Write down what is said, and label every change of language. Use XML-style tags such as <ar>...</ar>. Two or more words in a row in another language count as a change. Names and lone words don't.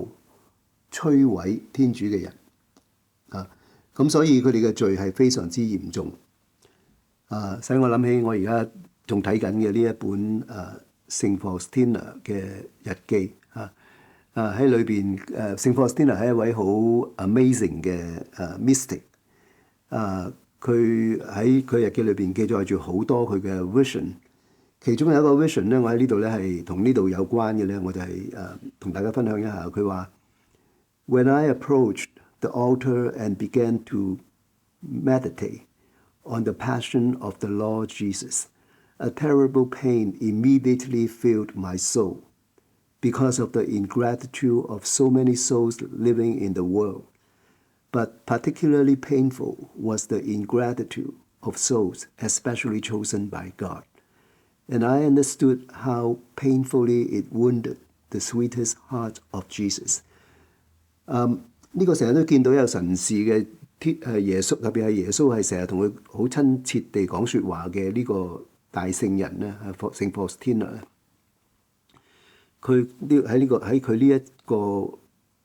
<yue>摧毀天主嘅人咁所以佢哋嘅罪係非常之嚴重使我諗起我而家仲睇緊嘅呢一本聖 Faustina 嘅日記喺裏邊聖 Faustina 係一位好 amazing 嘅mystic 佢喺佢日記裏邊記載住好多佢嘅 vision。其中有一個 vision 咧，我喺呢度咧係同呢度有關嘅咧，我就係同大家分享一下。佢話</yue> <en>：When I approached the altar and began to meditate on the passion of the Lord Jesus, a terrible pain immediately filled my soul because of the ingratitude of so many souls living in the world. But particularly painful was the ingratitude of souls, especially chosen by God.And I understood how painfully it wounded the sweetest heart of Jesus.</en> <yue>呢個成日都見到有神視嘅耶穌，特別係耶穌係成日同佢好親切地講説話嘅呢個大聖人咧，聖 Faustina 咧。佢喺佢呢一個</yue>